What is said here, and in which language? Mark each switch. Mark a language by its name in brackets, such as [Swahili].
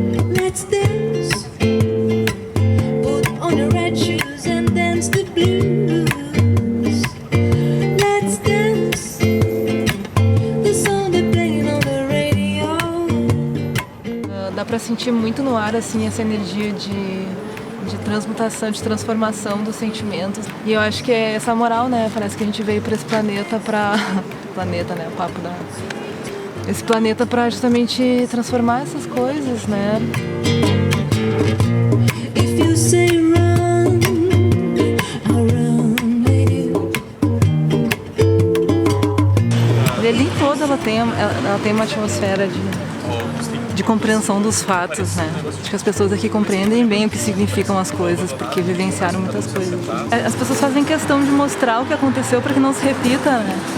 [English] Let's dance. Put on your red shoes and dance the blues. Let's dance. The song they're playing on the radio. [Portuguese] Dá pra sentir muito no ar, assim, essa energia de transmutação, de transformação dos sentimentos. E eu acho que é essa moral, né? Parece que a gente veio pra esse planeta pra... planeta, né? O papo da... Esse planeta pra justamente transformar essas coisas, né? [English] If you say run, I'll run with you. [Portuguese] Berlim toda ela tem uma atmosfera de compreensão dos fatos, né? Acho que as pessoas aqui compreendem bem o que significam as coisas, porque vivenciaram muitas coisas. As pessoas fazem questão de mostrar o que aconteceu para que não se repita, né?